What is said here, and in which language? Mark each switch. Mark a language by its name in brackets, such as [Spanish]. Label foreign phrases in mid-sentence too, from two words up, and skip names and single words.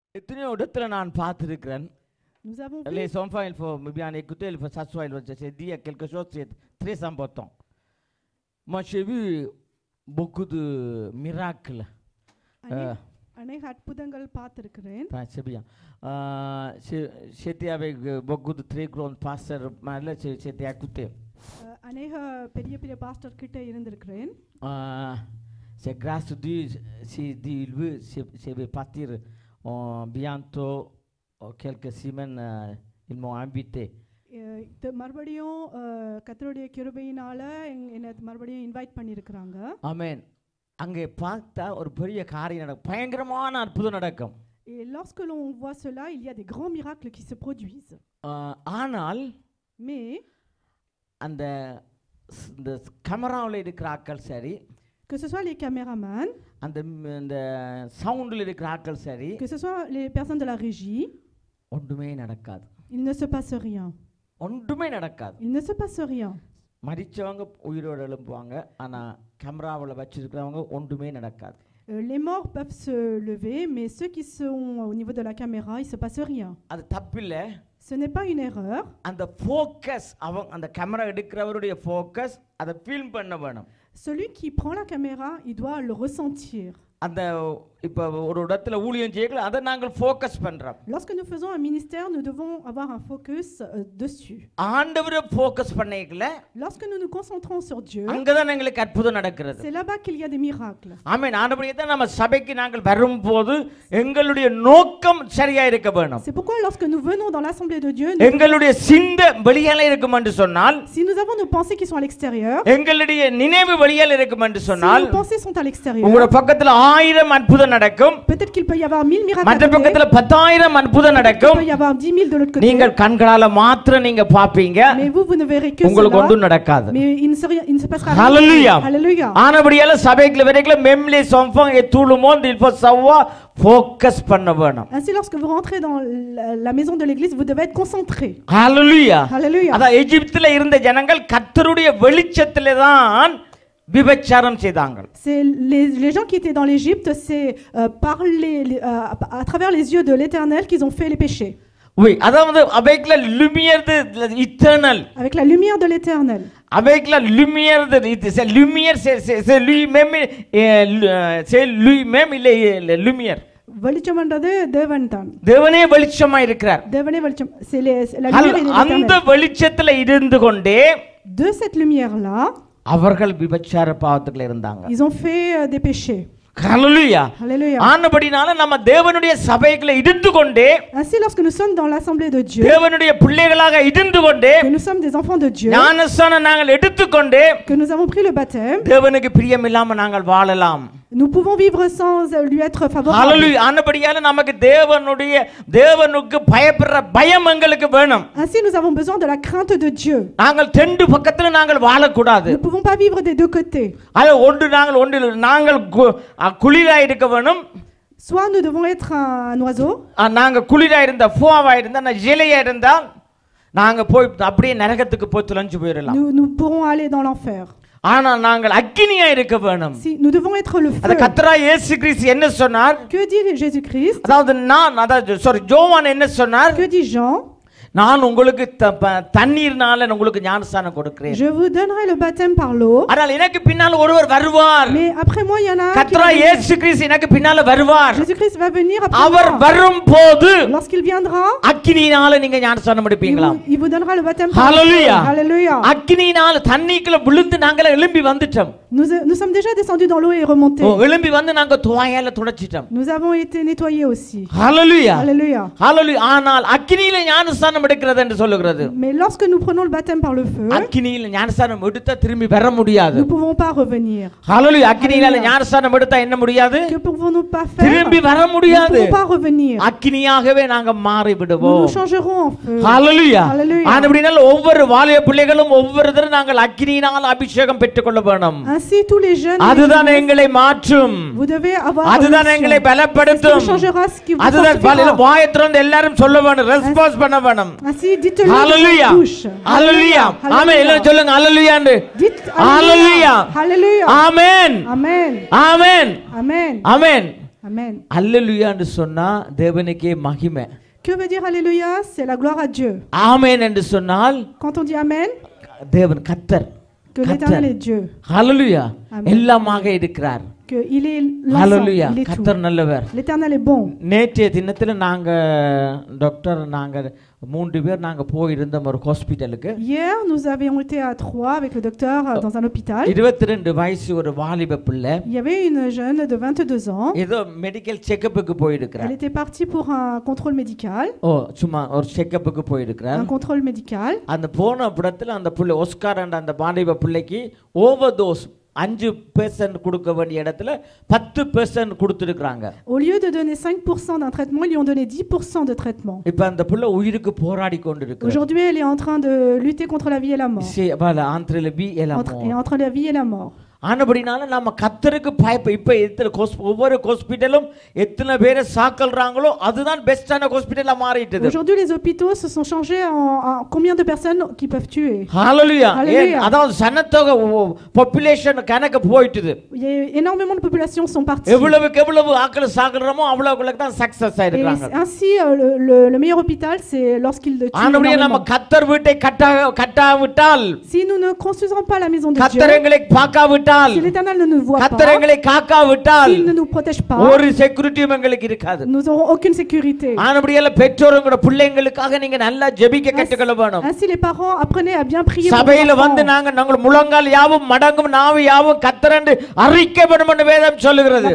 [Tamil] எத்தனையோ இடத்துல நான் பார்த்திருக்கிறேன். [French] Nous avons vu. Les enfants, il faut bien écouter, il faut s'asseoir, il faut dire quelque chose, c'est très important. Moi, j'ai vu beaucoup de miracles. [Tamil] அநேக அற்புதங்கள் பார்த்திருக்கிறேன். [French] C'est bien. J'étais avec beaucoup de très grands pasteurs, là, j'étais à côté. [Tamil] அநேக பெரிய பெரிய பாஸ்டர் கிட்ட இருந்திருக்கிறேன். [French] C'est grâce à Dieu, si Dieu veut, je vais partir bientôt, quelques semaines, ils m'ont invité. [Tamil] மறுபடியும் கர்த்தருடைய கிருபையினால என்ன மறுபடியும் இன்வைட் பண்ணியிருக்கிறாங்க. ஆமென். அங்கே பார்த்தா ஒரு பெரிய காரியம் நடக்கும், பயங்கரமான அற்புதம் நடக்கும். [French] Et lorsque l'on voit cela, il y a des grands miracles qui se produisent. [Tamil] ஆனால் [French] Mais [Tamil] அந்த இந்த கேமராவில் இருக்கிற ஆட்கள் சரி, [French] que ce soit les caméramans, [Tamil] அந்த இந்த சவுண்டில் இருக்கிற ஆட்கள் சரி, [French] que ce soit les personnes de la régie, [Tamil] ஒன்றுமே நடக்காது. [French] il ne se passe rien. [Tamil] ஒன்றுமே நடக்காது. [French] Il ne se passe rien. [Tamil] மரிச்சவங்க உயிரோடு எழும்புவாங்க, ஆனால் கேமராவில் வச்சிருக்கிறவங்க ஒன்றுமே நடக்காது. [French] Les morts peuvent se lever, mais ceux qui sont au niveau de la caméra, il ne se passe rien. [Tamil] அது தப்பில்லை. [French] Ce n'est pas une erreur. [Tamil] அந்த ஃபோக்கஸ், அவங்க அந்த கேமரா எடுக்கிறவருடைய ஃபோக்கஸ் அதை ஃபில்ம் பண்ண வேணும். [French] Celui qui prend la caméra, il doit le ressentir. [Tamil] அந்த இப்போ ஒரு இடத்துல ஊழியம் செய்யல, அதை நாங்கள் ஃபோக்கஸ் பண்றோம். [French] Lorsque nous faisons un ministère, nous devons avoir un focus dessus. [Tamil] ஆண்டவரை ஃபோக்கஸ் பண்ணேக்கல, [French] Lorsque nous nous concentrons sur Dieu, [Tamil] அங்கதான் எங்களுக்கு அற்புதம் நடக்கிறது. [French] c'est là-bas qu'il y a des miracles. [Tamil] ஆமென். ஆண்டவரே தான் நம்ம சபைக்கு நாங்கள் வரும்போது எங்களுடைய நோக்கம் சரியா இருக்க வேணும். [French] C'est pourquoi lorsque nous venons dans l'assemblée de Dieu, [Tamil] எங்களுடைய சிந்தை வெளியால இருக்கும் என்று சொன்னால், [French] si nous avons nos pensées qui sont à l'extérieur, [Tamil] எங்களுடைய நினைவு வெளியால இருக்கும் என்று [French] si [Tamil] சொன்னால், [French] nos pensées sont à l'extérieur, [Tamil] உங்க பக்கத்துல 1000 அற்புதம் நடக்கும், [French] peut-être qu'il peut y avoir 1000 miracles. [Tamil] மற்ற பக்கத்துல 10000 அற்புதம் [French] Il [Tamil] நடக்கும். [French] peut y avoir 10 000 de l'autre côté. [Tamil] நீங்கள் கண்களால மாத்திரம் நீங்க பாப்பீங்க, [French] Mais vous ne verrez que [Tamil] உங்களுக்கு [French] cela. [Tamil] ஒன்றும் நடக்காது. [French] Mais il ne se passera rien. Hallelujah. Hallelujah. [Tamil] ஆனபடியால சபைக்குள்ள வரைக்குள்ள மெம்லி சொம்பம் ஏ தூளுமோன் [French] il faut savoir [Tamil] focus பண்ண வேணும். [French] Ainsi, lorsque vous rentrez dans la maison de l'église, vous devez être concentré. Hallelujah. Hallelujah. [Tamil] அத எகிப்தில இருந்த ஜனங்கள் கர்த்தருடைய வெளிச்சத்திலே தான் விபச்சாரம் செய்தாங்க. [French] C'est les gens qui étaient dans l'Égypte, c'est à travers les yeux de l'Éternel qu'ils ont fait les péchés. Oui, அதாவது avec la lumière de l'éternel. Avec la lumière de l'Éternel. Avec la lumière de c'est lumière, c'est lui-même, c'est lui-même il est la lumière. [Tamil] வெளிச்சம்ன்றது தேவன் தான். தேவனே வெளிச்சமா இருக்கிறார். தேவனே வெளிச்சம். [French] C'est la lumière de l'Éternel. [Tamil] அந்த வெளிச்சத்துல இருந்து கொண்டே [French] de cette lumière là, [Tamil] அவர்கள் விபச்சார பாவத்துக்குள்ள இருந்தாங்க. [French] ils ont fait des péchés. Hallelujah. Hallelujah. [Tamil] ஆனபடினால நம்ம தேவனுடைய சபைக்குள்ள இருந்து கொண்டே, [French] ainsi lorsque nous sommes dans l'assemblée de Dieu, [Tamil] தேவனுடைய பிள்ளைகளாக இருந்து கொண்டே, [French] que nous sommes des enfants de Dieu, [Tamil] ஞானஸ்நானம் நாங்கள் எடுத்துக்கொண்டே, [French] que nous avons pris le baptême, [Tamil] தேவனுக்கு பிரியமில்லாம நாங்கள் வாழலாம். [French] nous pouvons vivre sans lui être favorable. Hallelujah. [Tamil] ஆனபடியால நமக்கு தேவனுக்கு பயப்படுற பயம் எங்களுக்கு வேணும். [French] Ainsi nous avons besoin de la crainte de Dieu. [Tamil] நாங்கள் ரெண்டு பக்கத்துல நாங்கள் வாழக்கூடாது. [French] Nous ne pouvons pas vivre des deux côtés. [Tamil] அது நாங்கள் குளிரா இருக்க வேணும். [French] Soit nous devons être un oiseau. [Tamil] நாங்க குளிரா இருந்தா, ஃபோவா இருந்தா, ஜெலையா இருந்தா நாங்க போய் அப்படியே நரகத்துக்கு போய் துலஞ்சு போயிடலாம். [French] Nous pourrons aller dans l'enfer. [Tamil] ஆனா நாங்கள் அக்கினியா இருக்க வேணும். [French] Si nous devons être le feu. [Tamil] அத கர்த்தராகிய இயேசு கிறிஸ்து என்ன சொன்னார்? [French] Que dit Jésus-Christ? [Tamil] அதாவது யோவான் என்ன சொன்னார்? [French] Que dit Jean? [Tamil] நான் உங்களுக்கு தண்ணீர்னால உங்களுக்கு ஞானஸ்நானம் கொடுக்கிறேன். [French] Je vous donnerai le baptême par l'eau. [Tamil] ஆனால் எனக்கு பின்னால ஒருவர் வருவார். [French] Mais après moi il y en a un. [Tamil] கர்த்தராகிய இயேசு கிறிஸ்து எனக்கு பின்னால வருவார். [French] Jésus-Christ va venir après moi. [Tamil] அவர் வரும்போது [French] lorsqu'il viendra, [Tamil] அக்கினியினால நீங்க ஞானஸ்நானம் எடுப்பீங்களா? [French] il vous donnera le baptême par l'eau. Hallelujah. Hallelujah. [Tamil] அக்கினியினால தண்ணிக்குள்ள விழுந்து நாங்க எழும்பி வந்துட்டோம். [French] Nous sommes déjà descendus dans l'eau et remontés. [Tamil] எழும்பி வந்து நாங்க துவாயால துடைச்சிட்டோம். [French] Nous avons été nettoyés aussi. Hallelujah. Hallelujah. Hallelujah. [Tamil] ஆனால் அக்கினியில ஞானஸ்நானம் எடுக்கிறது என்று சொல்லுகிறது. [French] Mais lorsque nous prenons le baptême par le feu, [Tamil] அக்கினியில ஞானஸ்நானம் எடுத்தா திரும்பி வர முடியாது. [French] nous ne pouvons pas revenir. Hallelujah. [Tamil] அக்கினியில ஞானஸ்நானம் எடுத்தா என்ன முடியாது? [French] Que pouvons-nous pas faire? [Tamil] திரும்பி வர முடியாது. [French] Nous ne pouvons pas revenir. [Tamil] அக்கினியாகவே நாங்க மாறி விடுவோம். [French] Nous nous changerons en feu. Hallelujah. Hallelujah. [Tamil] ஆனபடியால் ஒவ்வொரு வாலிப பிள்ளைகளும் ஒவ்வொரு தடவை நாங்கள் அக்கினியினால் அபிஷேகம் பெற்றுக்கொள்ள வேணும். [French] Ainsi tous les jeunes, [Tamil] அதுதான் எங்களை மாற்றும். [French] vous devez avoir [Tamil] அதுதான் எங்களை பலப்படுத்தும். அதுதான் வாயத்திலிருந்து எல்லாரும் சொல்ல வேணும், ரெஸ்பான்ஸ் பண்ண வேணும். [French] Ainsi dites-le. [Tamil] Hallelujah. Hallelujah. ஆமென். எல்லாரும் சொல்லுங்க ஹalleluya ன்னு. [French] Dites Hallelujah. Hallelujah. Amen. Amen. Amen. Amen. Amen. Amen. [Tamil] அல்லேலூயா என்று சொன்னா தேவனுக்கே மகிமை. [French] Que veut dire Alléluia? C'est la gloire à Dieu. [Tamil] ஆமென் என்று சொன்னால் [French] Quand on dit Amen, [Tamil] தேவன் கர்த்தர். [French] que l'Éternel est Dieu. [Tamil] ஹalleluya. [French] Amen. [Tamil] எல்லாமாக இருக்கிறார். [French] Que il est l'ensemble, [Tamil] ஹalleluya. [French] il est tout. [Tamil] கர்த்தர் நல்லவர். [French] L'Éternel est bon. [Tamil] நேற்றைய தினத்துல நாங்க டாக்டர் நாங்க 3 பேர் நாங்க போயிருந்தோம் ஒரு ஹாஸ்பிடலுக்கு. [French] Hier, nous avions été à Troyes avec le docteur dans un hôpital. [Tamil] 22 வயசு ஒரு வாலிப பிள்ளை. [French] Il y avait une jeune de 22 ans. [Tamil] ஏதோ [English] medical checkup [Tamil] போயிருக்கிறார். [French] Elle était partie pour un contrôle médical. [Tamil] சும்மா ஒரு செக்கப்புக்கு போயிருக்கிறார். [French] Un contrôle médical. [Tamil] அந்த போன இடத்துல அந்த பிள்ளை ஒஸ்கார் என்ற அந்த வாலிப பிள்ளைக்கு ஓவர்டோஸ் 5% கொடுக்க வேண்டிய இடத்துல 10% கொடுத்திருக்காங்க. [French] Au lieu de donner 5% d'un traitement, ils lui ont donné 10% de traitement. [Tamil] இப்ப அந்த புள்ள உயிருக்கு போராடி கொண்டிருக்கு. [French] Aujourd'hui, elle est en train de lutter contre la vie et la mort. C'est voilà entre la vie et la mort. Entre la vie et la mort. [Tamil] ஆனபடினால நம்ம கர்த்தருக்கு இப்ப ஒவ்வொரு ஹாஸ்பிடலும் எத்தனை பேரை சாக்கல்றாங்களோ அதுதான் [English] best hospital [Tamil] மாறிட்டது. [French] Aujourd'hui, les hôpitaux se sont changés en combien de personnes qui peuvent tuer. Hallelujah. [Tamil] அதாவது சனத்தொகை பாப்புலேஷன் கணக்கு போயிட்டது. [French] Il y a énormément de populations sont parties. [Tamil] எவ்வளவு ஆட்கள் சாக்கல்றோமோ அவ்வளவுக்கு தான் சக்சஸ் ஆயிருக்காங்க. [French] Ainsi le meilleur hôpital c'est lorsqu'il tuent. [Tamil] ஆனபடியே நம்ம கர்த்தர் வீட்டை கட்டாவிட்டால், [French] si nous ne construisons pas la maison de Dieu, [Tamil] கர்த்தர் எங்களை பார்க்காவிட்டால், [French] si l'Éternel ne nous voit pas, [Tamil] கர்த்தர் எங்களை காக்காவிட்டால், [French] s'il ne nous protège pas, [Tamil] ஒரு செக்யூரிட்டியும் எங்களுக்கு இருக்காது. [French] nous n'aurons aucune sécurité. [Tamil] ஆனபடியால பெற்றோருங்க பிள்ளைகளுக்காக நீங்க நல்லா ஜெபிக்க கற்றுக்கொள்ள வேணும். [French] Ainsi les parents apprenez à bien prier. [Tamil] சபையில வந்து நாங்க முழங்கால் யாவும் மடங்கும் நாவு யாவும் கர்த்தரண்டு அறிக்கை பண்ணணும் என்று வேதம் சொல்லுகிறது.